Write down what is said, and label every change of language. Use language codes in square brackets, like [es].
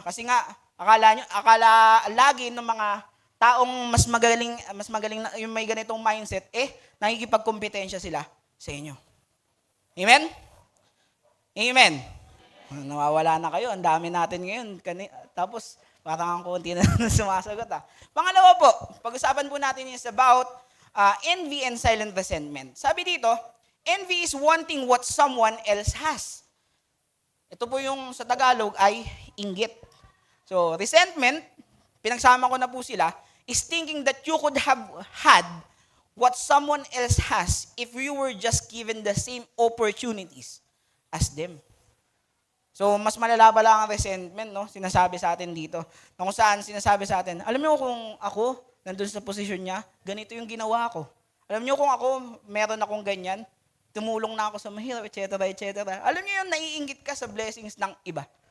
[tl] Kasi nga, akala lagi ng mga taong mas magaling na, yung may ganitong mindset, nakikipagkompetensya sila sa inyo. Amen? Amen. Nawawala na kayo. Ang dami natin ngayon. Tapos, parang ang konti na sumasagot. Pangalawa po, pag-usapan po natin is [en] about envy and silent resentment. [tl] Sabi dito, [en] envy is wanting what someone else has. [tl] Ito po yung sa Tagalog ay inggit. [en] So, resentment, [tl] pinagsama ko na po sila, [en] is thinking that you could have had what someone else has if you were just given the same opportunities as them. [tl] So, mas malala pa lang ang resentment, no? Sinasabi sa atin dito. Na kung saan sinasabi sa atin, alam niyo kung ako, nandun sa posisyon niya, ganito yung ginawa ko. Alam niyo kung ako, meron akong ganyan, tumulong na ako sa mahirap, etc., etc. Alam niyo yun, naiinggit ka sa blessings ng iba.